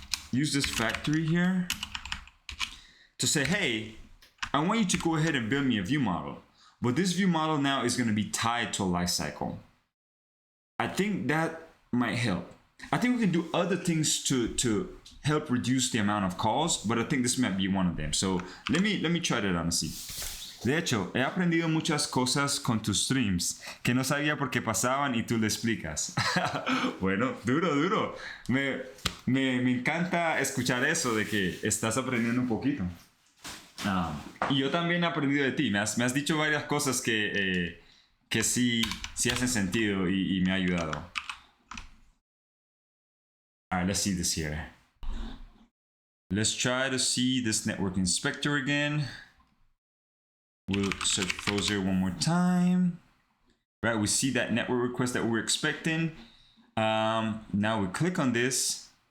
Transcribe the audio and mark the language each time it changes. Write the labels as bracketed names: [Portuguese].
[English] Use this factory here to say, hey, I want you to go ahead and build me a view model, but this view model now is going to be tied to a lifecycle. I think that might help. I think we can do other things to help reduce the amount of calls, but I think this might be one of them. So let me try that out and see. [Spanish] De hecho, he aprendido muchas cosas con tus streams que no sabía por qué pasaban y tú le explicas. Bueno, duro. Me encanta escuchar eso de que estás aprendiendo un poquito. Y yo también he aprendido de ti. Me has dicho varias cosas que sí hacen sentido y me ha ayudado. [English] All right, let's see this here. Let's try to see this network inspector again. We'll search Frozer one more time. Right, we see that network request that we're expecting. Now we click on this.